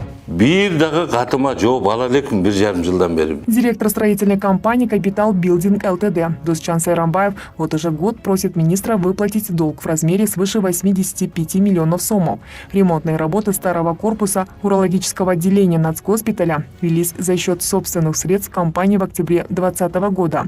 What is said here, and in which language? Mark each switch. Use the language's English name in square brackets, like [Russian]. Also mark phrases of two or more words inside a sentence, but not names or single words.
[Kyrgyz] бир дагы катыма жооп ала элекмин 1,5 жылдан бери. [Russian] Директор строительной компании «Капитал Билдинг ЛТД» Дусчан Сайрамбаев вот уже год просит министра выплатить долг в размере свыше 85 миллионов сомов. Ремонтные работы старого корпуса урологического отделения нацгоспиталя велись за счет собственных средств компании в октябре 2020 года.